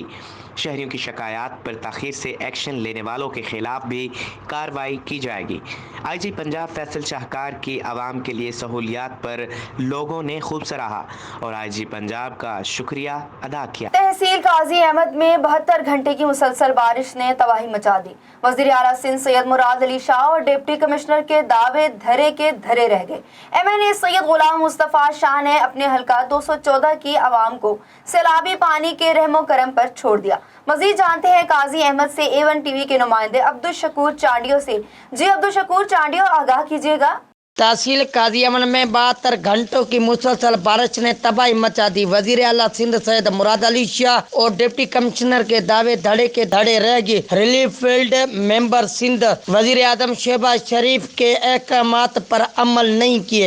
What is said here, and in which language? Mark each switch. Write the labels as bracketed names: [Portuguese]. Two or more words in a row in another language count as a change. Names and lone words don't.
[Urdu] شہریوں کی شکایت پر تاخیر سے ایکشن لینے والوں کے خلاف بھی کارروائی کی جائے گی. IG پنجاب فیصل شاہکار کی عوام کے لیے سہولیات پر لوگوں نے خوب سراہا اور IG پنجاب کا شکریہ ادا کیا. تحصیل قاضی احمد میں 72 گھنٹے کی مسلسل بارش نے تباہی مچا دی. وزیر اعلیٰ سندھ سید مراد علی شاہ اور [English] deputy commissioner [Urdu] کے دعوے دھرے کے دھرے رہ گئے. MNA سید غلام مصطفیٰ شاہ نے اپنے حلقہ 214 کی عوام کو سیلابی پانی کے رحم و کرم پر چھوڑ دیا. مزید جانتے ہیں قاضی احمد سے A1 TV کے نمائندے عبد الشکور چانڈیو سے. جی عبد الشکور چانڈیو، آگاہ کیجیے گا. تحصیل قاضی امن میں 72 گھنٹوں کی مسلسل بارش نے تباہی مچا دی. وزیر اعلیٰ سندھ سید مراد علی شاہ اور [English] deputy commissioner [Urdu] کے دعوے دھڑے کے دھڑے رہ گئے. [English] relief field member [Urdu] سندھ وزیر اعظم شہباز شریف کے احکامات پر عمل نہیں کیے.